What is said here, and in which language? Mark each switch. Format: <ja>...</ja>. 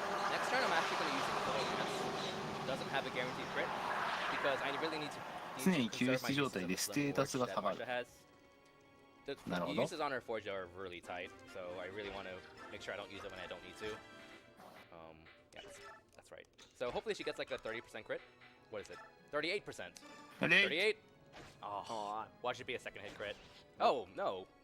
<en>Next turn, I'm actually gonna use the Pillow Dance. Doesn't have a guaranteed crit because I really need to.</en> <ja>常に救出状態でステータスが下がる</ja> <en>The</en> <ja>なるほど</ja> <en>uses on her Forge are really tight, so I really want to make sure I don't use it when I don't need to. Yeah, that's right. So hopefully she gets like a 30% crit. What is it? 38%.</en> <ja>あれ</ja> <en>38. Oh, watch it be a second hit crit. Oh no!</en>